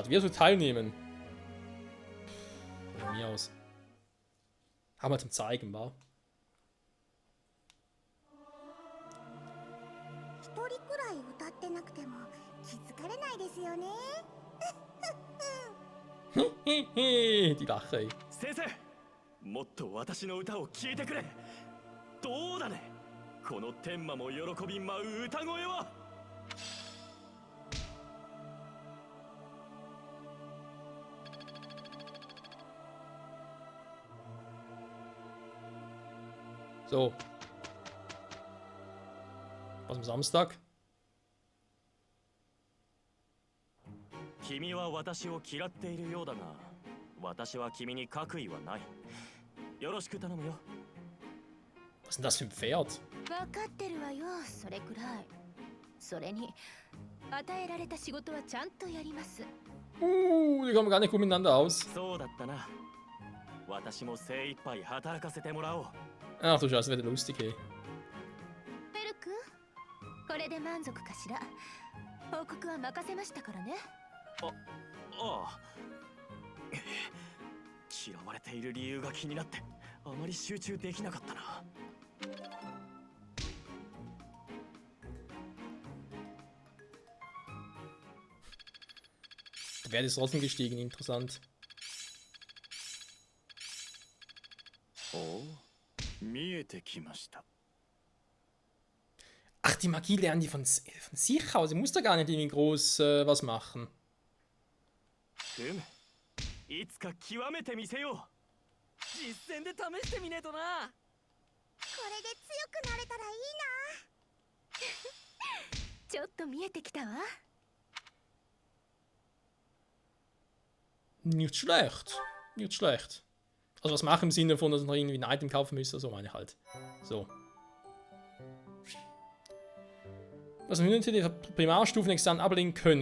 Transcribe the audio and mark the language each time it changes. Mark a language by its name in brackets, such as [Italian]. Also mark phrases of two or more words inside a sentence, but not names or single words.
[German] Wer soll teilnehmen? Von mir aus. Haben wir zum Zeigen, war. Die Lache, ey. [Japanese] 先生、もっと私の歌を聴いてくれ。どうだね。この天魔も喜び舞う歌声は。 [German] So. Was am Samstag? [Japanese] 君は私を嫌っているようだが、私は君に悪意はない。よろしく頼むよ。 [German] Was ist denn das für ein Pferd? [Japanese] 分かってるわよ、それくらい。それに与えられた仕事はちゃんとやります。 [German] Die kommen gar nicht gut miteinander aus. [Japanese] そうだったな。私も精一杯働かせてもらおう。 [German] Ach du Scheiße, wird lustig, hey. [Japanese] フェル君、これで満足かしら。報告は任せましたからね。ああ。嫌われている理由が気になってあまり集中できなかったな。 [German] Der Wert ist trotzdem gestiegen, interessant. [Japanese] おお、見えてきました。 [German] Ach, die Magie lernen die von sich aus. Sie muss da gar nicht irgendwie groß was machen. [Japanese] いつか極めてみせよう。実践で試してみねえとな。これで強くなれたらいいな。ちょっと見えてきたわ。 [German] Nicht schlecht. Nicht schlecht. Also was machen im Sinne von, dass wir noch irgendwie ein Item kaufen müssen, so meine ich halt. So. Was wir natürlich die Primarstufen-Examen ablegen können.